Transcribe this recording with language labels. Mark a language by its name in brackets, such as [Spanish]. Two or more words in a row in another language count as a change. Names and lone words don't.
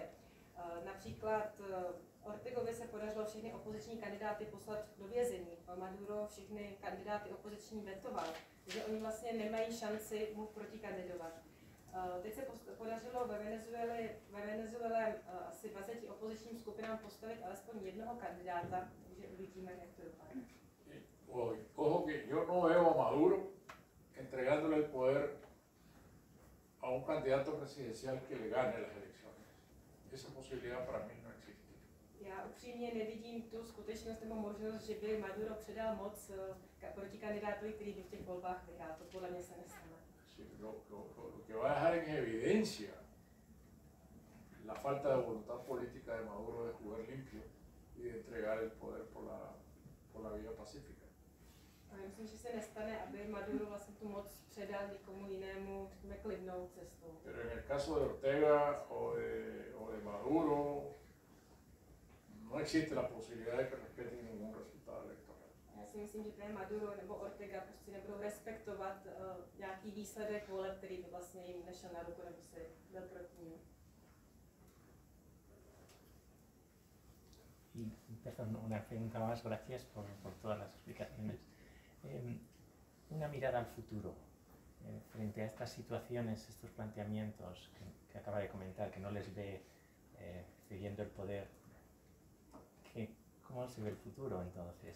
[Czech] Například Ortegovi se podařilo všechny opoziční kandidáty poslat do vězení. Maduro všechny kandidáty opoziční vetoval, takže oni vlastně nemají šanci mu protikandidovat. Teď se podařilo ve Venezuele asi 20 opozičním skupinám postavit alespoň jednoho kandidáta, takže uvidíme, jak to dopadne. [Spanish] Ojo que yo no veo a Maduro entregándole el poder a un candidato presidencial que le gane las elecciones. Esa posibilidad para mí no existe. [Czech] Já upřímně nevidím tu skutečnost nebo možnost, že by Maduro předal moc proti kandidátovi, který by v těch volbách vyhrál. To podle mě se nestane. [Spanish] Lo que va a dejar en evidencia la falta de voluntad política de Maduro de jugar limpio y de entregar el poder por la vía pacífica. [Czech] A myslím, že se nestane, aby Maduro vlastně tu moc předal někomu jinému, řekněme, klidnou cestou. [Spanish] Pero en el caso de Ortega o de Maduro, no existe la posibilidad de que respeten ningún resultado electoral. [Czech] Já si myslím, že ten Maduro nebo Ortega prostě nebudou respektovat nějaký výsledek voleb, který by vlastně jim nešel na ruku nebo se byl proti ním. [Spanish] Y, perdón, una pregunta más, gracias por todas las explicaciones. Una mirada al futuro, frente a estas situaciones, estos planteamientos que acaba de comentar, que no les ve cediendo el poder, ¿cómo se ve el futuro entonces?